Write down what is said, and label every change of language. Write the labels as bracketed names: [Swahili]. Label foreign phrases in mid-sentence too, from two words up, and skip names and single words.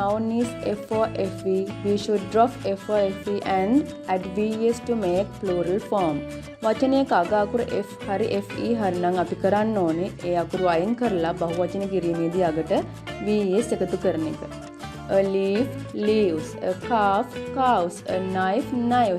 [English] noun is F or FE, we should drop F or FE and add VS to make plural form. [Sinhala] වචනයක අග අකුර F හරි FE හරි නම් අපි කරන්න ඕනේ ඒ අකුරු අයින් කරලා බහුවචන කිරීමේදී අගට VS එකතු කරන එක. [English] A leaf, leaves, a calf, calves, a knife, knives.